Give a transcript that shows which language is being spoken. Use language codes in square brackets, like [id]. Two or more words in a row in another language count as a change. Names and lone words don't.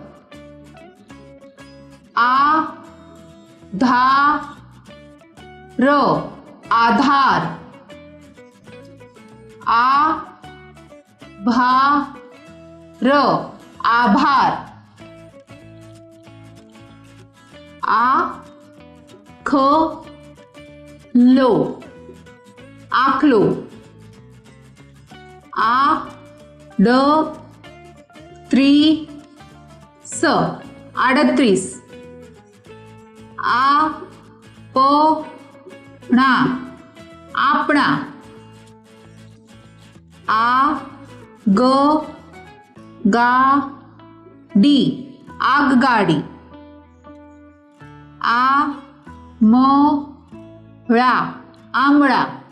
[gu] આ ધા ર આધાર. આ ભા ર આભાર. આખલો આખલો. આડત્રીસ આડત્રીસ. આપણા આપણા. આગગાડી આગગાડી. આમળા આમળા.